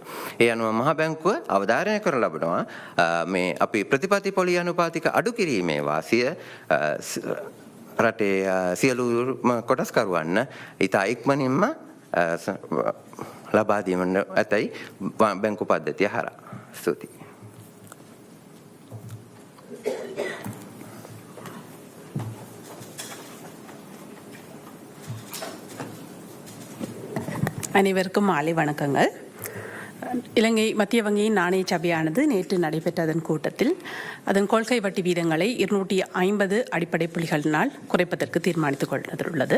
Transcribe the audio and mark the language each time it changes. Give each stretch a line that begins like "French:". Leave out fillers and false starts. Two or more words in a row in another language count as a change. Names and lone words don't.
Sinhala: ඒ අනුව මහ බැංකුව අවධාරණය කරන ලබනවා මේ අපි ප්‍රතිපත්ති පොලි අනුපාතික අඩු කිරීමේ වාසිය රටේ සියලුම කොටස්කරුවන්න ඉතා ඉක්මනින්ම ලබා දීමට ඇතයි බැංකු පද්ධතිය හරහා. ස්තුතියි.
Tamil: அனைவருக்கும் மாலை வணக்கங்கள். இலங்கை மத்திய வங்கியின் நாணய சபையானது நேற்று நடைபெற்ற அதன் கூட்டத்தில் அதன் கொள்கை வட்டி வீதங்களை 250 அடிப்படை புள்ளிகளினால் குறைப்பதற்கு தீர்மானித்துக் கொண்டுள்ளது.